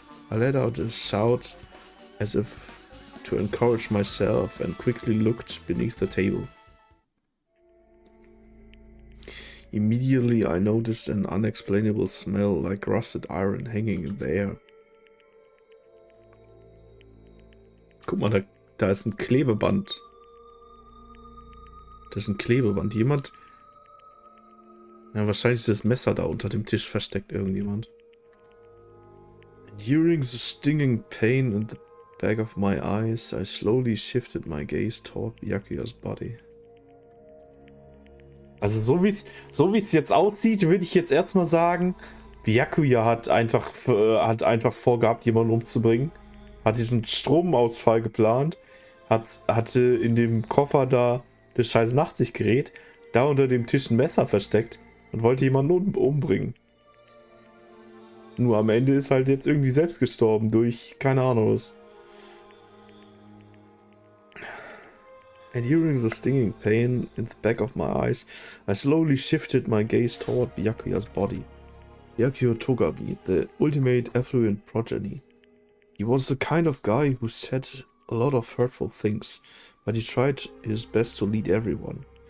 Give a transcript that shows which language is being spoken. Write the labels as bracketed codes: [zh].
[en] I let out a shout as if to encourage myself and quickly looked beneath the table. Immediately I noticed an unexplainable smell like rusted iron hanging in the air. [de] Guck mal, da ist ein Klebeband. Das ist ein Klebeband. Jemand... Ja, wahrscheinlich ist das Messer da unter dem Tisch versteckt, irgendjemand. [en] Hearing the stinging pain in the back of my eyes, I slowly shifted my gaze toward Byakuya's body. [de] Also so wie es jetzt aussieht, würde ich jetzt erstmal sagen, Byakuya hat einfach vorgehabt, jemanden umzubringen. Hat diesen Stromausfall geplant. Hatte in dem Koffer da das scheiß Nachtsichtgerät, da unter dem Tisch ein Messer versteckt und wollte jemanden umbringen. Nur am Ende ist halt jetzt irgendwie selbst gestorben durch keine Ahnung was. [en] And hearing the stinging pain in the back of my eyes, I slowly shifted my gaze toward Byakuya's body. Byakuya Togabi, the ultimate affluent progeny. He was the kind of guy who said a lot of hurtful things, but he tried his best to lead everyone.